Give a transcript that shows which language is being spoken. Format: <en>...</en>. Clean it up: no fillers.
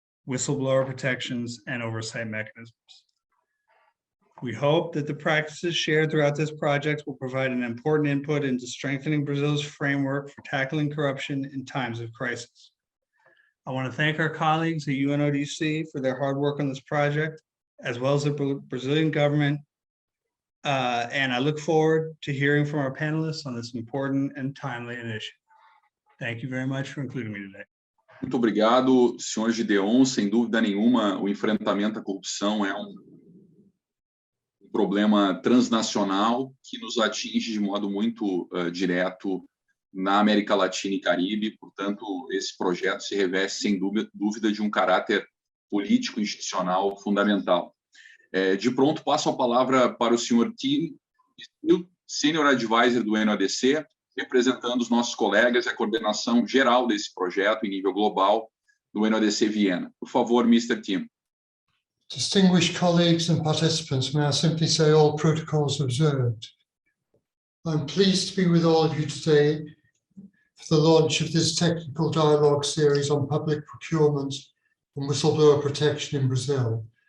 <en>whistleblower protections, and oversight mechanisms. We hope that the practices shared throughout this project will provide an important input into strengthening Brazil's framework for tackling corruption in times of crisis. I want to thank our colleagues at UNODC for their hard work on this project, as well as the Brazilian government. And I look forward to hearing from our panelists on this important and timely initiative. Thank you very much for including me today.</en> <pt>Muito obrigado, senhor Gideon. Sem dúvida nenhuma, o enfrentamento à corrupção é problema transnacional que nos atinge de modo muito direto na América Latina e Caribe. Portanto, esse projeto se reveste, sem dúvida, de um caráter político institucional fundamental. De pronto, passo a palavra para o senhor Tim, Senior Advisor do UNODC, representando os nossos colegas e a coordenação geral desse projeto em nível global do UNODC Viena. Por favor, Mr. Tim.</pt> <en>Distinguished colleagues and participants, may I simply say all protocols observed. I'm pleased to be with all of you today for the launch of this technical dialogue series on public procurement and whistleblower protection in Brazil.</en>